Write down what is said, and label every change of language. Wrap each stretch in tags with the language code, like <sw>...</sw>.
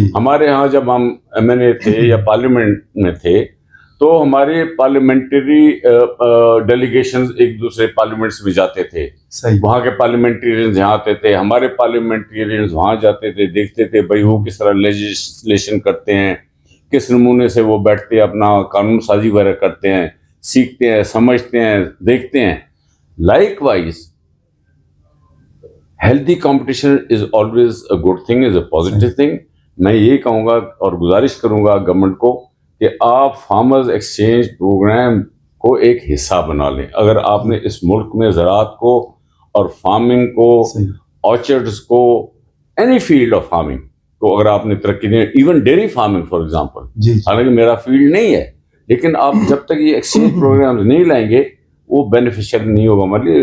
<ur>ہمارے ہاں جب ہم MNA تھے یا پارلیمنٹ میں تھے تو ہمارے پارلیمنٹری ڈیلیگیشنز ایک دوسرے پارلیمنٹس میں جاتے تھے, وہاں کے پارلیمنٹیرینز یہاں آتے تھے, ہمارے پارلیمنٹیرینز وہاں جاتے تھے, دیکھتے تھے بھائی وہ کس طرح لیجسلیشن کرتے ہیں, کس نمونے سے وہ بیٹھتے ہیں اپنا قانون سازی وغیرہ کرتے ہیں, سیکھتے ہیں, سمجھتے ہیں, دیکھتے ہیں.</ur> <en>Like wise healthy competition is always a good thing, is a positive thing.</en> <ur>میں یہ کہوں گا اور گزارش کروں گا گورنمنٹ کو کہ آپ فارمرز ایکسچینج پروگرام کو ایک حصہ بنا لیں. اگر آپ نے اس ملک میں زراعت کو اور فارمنگ کو, آرچرڈز کو,</ur> <en>any field of farming</en> <ur>کو اگر آپ نے ترقی دیں,</ur> <en>even dairy farming for example,</en> <ur>حالانکہ میرا فیلڈ نہیں ہے, لیکن آپ جب تک یہ ایکسچینج پروگرامز نہیں لائیں گے وہ بینیفیشیل نہیں ہوگا ہمارے لیے.</ur>